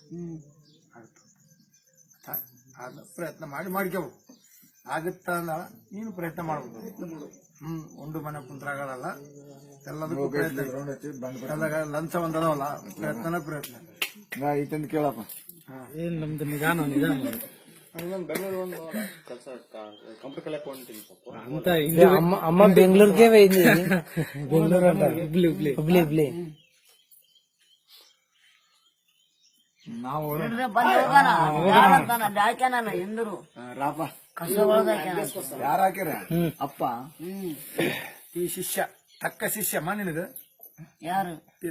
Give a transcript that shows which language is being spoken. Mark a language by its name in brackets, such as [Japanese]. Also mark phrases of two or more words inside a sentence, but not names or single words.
[Kannada] ಅದು ಪ್ರಯತ್ನ ಮಾಡ್ಕೋಬೇಕು. ಆಗುತ್ತ ಅಂದ ನೀನು ಪ್ರಯತ್ನ ಮಾಡ್ಬೋದು. ಉಂಡು ಮನೆ ಕುಂತ್ರಾಗಲ್ಲ. ಎಲ್ಲದಕ್ಕೂ ಪ್ರಯತ್ನ. ಲಂಚ ಒಂದದವಲ್ಲ, ಪ್ರಯತ್ನ ಪ್ರಯತ್ನ. ಈತಂದು ಕೇಳಪ್ಪ. ಏನ್ ನಮ್ದು ನಿಧಾನ ನಿಧಾನ [Telugu] అమ్మ బెంగళూరుకే పోయింది. బెంగళూరు అంట హుబ్లీ హుబ్లీ [Kannada] ನಾವು ಎಂದರು ರಾಪ ಯಾರು ಹಾಕ್ಯಾರ? ಅಪ್ಪ ಈ ಶಿಷ್ಯ ತಕ್ಕ ಶಿಷ್ಯಮ್ಮ ನಿನಗೆ. ಯಾರು ಈತ